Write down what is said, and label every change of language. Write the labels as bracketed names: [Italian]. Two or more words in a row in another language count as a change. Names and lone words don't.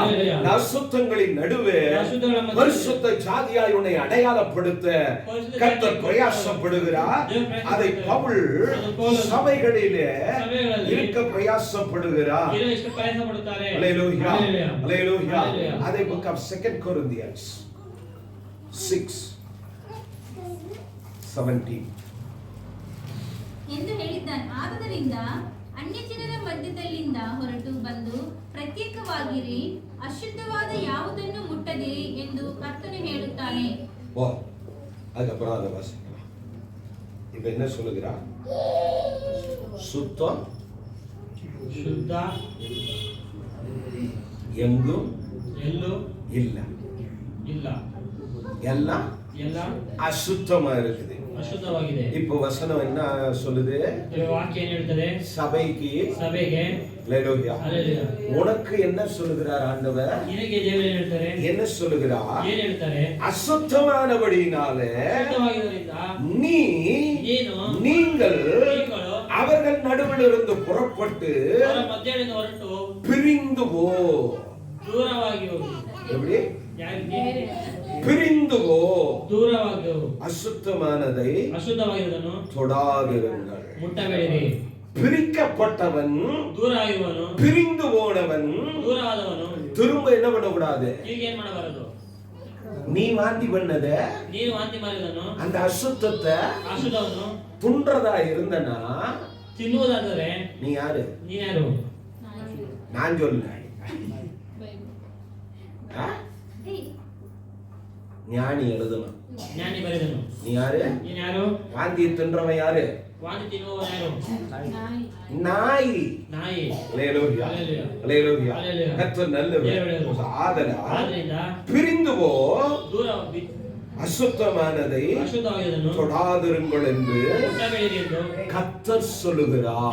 [Tamil] அசுத்தங்களின் நடுவே பரிசுத்த ஜாதியாய் உன்னை அடையாளப்படுத்த கர்த்தர் பிரயாசப்படுகிறார். அதை பவுல் சபைகளிலே இருக்க பிரயாசப்படுகிறார். அல்லேலூயா. அல்லேலூயா. அதை [English] book of 2 Corinthians 6:17 [Kannada] ಎಂದು ಹೇಳಿದ್ದಾನೆ. ಆದದರಿಂದ ಅನ್ಯಜನರ ಮಧ್ಯದಲ್ಲಿಂದ ಹೊರಟು ಬಂದು ಪ್ರತ್ಯೇಕವಾಗಿರಿ, ಅಶುದ್ಧವಾದ ಯಾವುದನ್ನು ಮುಟ್ಟದಿರಿ ಎಂದು ಕರ್ತನು ಹೇಳುತ್ತಾನೆ. [Tamil] ஓ, அதுக்கப்புறம் அதை வாசிக்கலாம். இப்ப என்ன சொல்லுகிறா? சுத்தம் [Kannada] ಶುದ್ಧ [Tamil] எங்கும் [Kannada] ಎಲ್ಲೂ [Tamil] இல்ல, [Kannada] ಇಲ್ಲ, [Tamil] எல்லாம் [Kannada] ಎಲ್ಲ [Tamil] அசுத்தமா இருக்குது. [Kannada] ಅಶುದ್ಧವಾಗಿದೆ. [Tamil] இப்போ வசனம் என்ன சொல்லுது? [Kannada] ವಾಕ್ಯ ಏನ್ ಹೇಳ್ತದೆ? [Tamil] சபைக்கு அல்லேலூயா. உனக்கு என்ன சொல்லுகிறார் ஆண்டவர்? [Kannada] ನಿನಗೆ ದೇವರು ಏನು ಹೇಳ್ತಾರೆ? [Tamil] என்ன சொல்லுகிறார்? [Kannada] ಏನು ಹೇಳ್ತಾರೆ? [Tamil] அசுத்தமானபடியினாலே நீங்கள் அவர்கள் நடுவில் இருந்து புறப்பட்டு [Kannada] ಅವರ ಮಧ್ಯದಿಂದ ಹೊರಟು [Tamil] பிரிந்து போ. [Kannada] ದೂರವಾಗಿ ಹೋಗಿ. [Tamil] எப்படி? [Kannada] ಯಾರಿಗೆ? [Tamil] பிரிந்து போ. [Kannada] ದೂರವಾಗಿ ಹೋಗು. [Tamil] அசுத்தமானதை தொடாதிருங்கள். [Kannada] ಮುಟ್ಟಬೇಡಿರಿ. [Tamil] பிரிக்கப்பட்டவன், [Kannada] ದೂರ ಆಗಿರುವನು, [Tamil] பிரிந்து போனவன், [Kannada] ದೂರವಾದವನು [Tamil] திரும்ப என்ன பண்ணக்கூடாது? [Kannada] ಈಗ ಏನ್ ಮಾಡಬಾರದು? [Tamil] நீ வாந்தி பண்ணத, [Kannada] ನೀನು ವಾಂತಿ ಮಾಡಿದನು, [Tamil] அந்த அசுத்தத்தை [Kannada] ಅಶುದ್ಧವನ್ನು [Tamil] துன்றதா இருந்தனா [Kannada] ತಿನ್ನುವುದಾದರೆ [Tamil] நீ யாரு? [Kannada] ನೀನ್ಯಾರು? [Tamil] நான் சொல்ல, ஞானி எழுதணும். [Kannada] ಜ್ಞಾನಿ ಬರೆದನು. [Tamil] நீ யாரு? [Kannada] ನೀನ್ಯಾರು? [Tamil] வாந்தி தின்றவன் யாரு? [Kannada] ವಾಂತಿ ತಿನ್ನುವವ ಯಾರು? [Tamil] நாய். [Kannada] ನಾಯಿ. [Tamil] அல்லேலூயா. அல்லேலூயா. கர்த்தர் நல்லவர். ஆதலால் பிரிந்து போ, அசுத்தமானதை தொடாதிருங்கள் என்று கர்த்தர் சொல்லுகிறார்.